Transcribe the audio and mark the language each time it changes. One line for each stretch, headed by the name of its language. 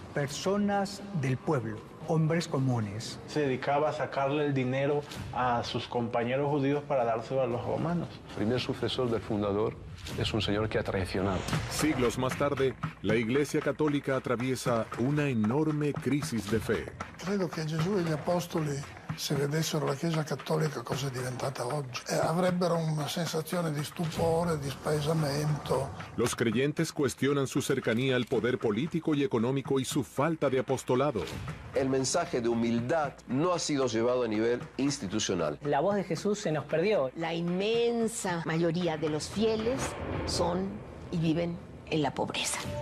Spanish: Personas del pueblo, hombres comunes. Se dedicaba a sacarle el dinero a sus compañeros judíos para dárselo a los romanos. El primer sucesor del fundador es un señor que ha traicionado. Siglos más tarde, la Iglesia Católica atraviesa una enorme crisis de fe.
Italian: Credo che Gesù e gli apostoli, se vedessero la Chiesa Cattolica cosa è diventata oggi, avrebbero una sensazione di stupore, di spaesamento.
Spanish: Los creyentes cuestionan su cercanía al poder político y económico y su falta de apostolado. El mensaje de humildad no ha sido llevado a nivel institucional. La voz de Jesús se nos perdió. La inmensa mayoría de los fieles son y viven en la pobreza.